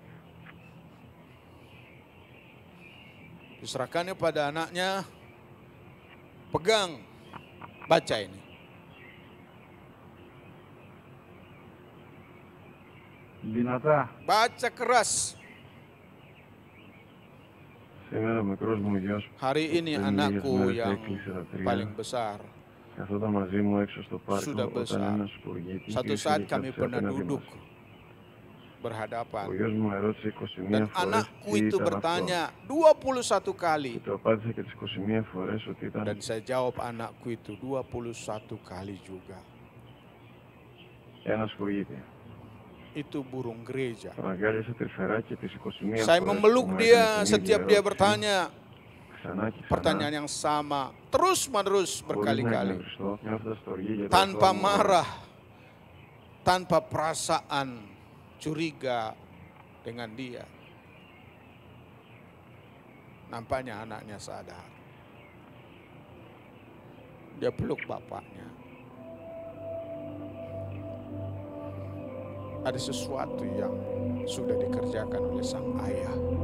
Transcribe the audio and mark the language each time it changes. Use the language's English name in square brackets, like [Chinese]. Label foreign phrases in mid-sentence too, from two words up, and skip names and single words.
[Indonesian] Diserahkannya pada anaknya. Pegang, baca ini. [Greek] Δυνατά. [Indonesian] Baca keras. [Greek] Σήμερα ο μικρός μου γιος [Indonesian] Hari ini [Greek] πριν λίγες [Indonesian] anakku [Greek] μέρες [Indonesian] yang [Greek] έκλεισε τα [Indonesian] paling [Greek] τρία. [Indonesian] besar [Greek] Καθόταν μαζί μου έξω στο πάρκο [Indonesian] sudah [Greek] όταν [Indonesian] besar. [Greek] ένας σπουργίτης [Indonesian] Satu [Greek] γύρισε [Indonesian] saat [Greek] και [Indonesian] kami [Greek] κάθισε [Indonesian] pernah [Greek] απέναντι [Indonesian] duduk [Greek] μας. [Indonesian] berhadapan. [Greek] Ο γιος μου με ρώτησε 21 [Indonesian] Dan [Greek] φορές [Indonesian] anakku [Greek] τι [Indonesian] itu [Greek] ήταν αυτό. [Indonesian] bertanya 21 kali. [Greek] Και του απάντησα και τις 21 φορές ότι ήταν [Indonesian] Dan saya jawab anakku itu 21 kali juga. [Greek] ένα σκουπίδι. [Indonesian] Itu burung gereja. [Greek] Τον αγκάλιασα τρυφερά και τις 21 [Indonesian] Saya [Greek] φορές [Indonesian] memeluk [Greek] που μου [Indonesian] dia [Greek] έκανε την ίδια [Indonesian] setiap dia [Greek] ερώτηση, [Indonesian] bertanya [Greek] ξανά και ξανά, [Indonesian] pertanyaan yang sama. Terus-menerus [Greek] χωρίς να [Indonesian] berkali-kali. [Greek] εκνευριστώ, νιώθοντας στοργή για το [Indonesian] Tanpa [Greek] αθώο μου [Indonesian] marah. Tanpa perasaan curiga dengan dia. Nampaknya anaknya sadar. Dia peluk bapaknya. Ada sesuatu yang sudah dikerjakan oleh sang ayah.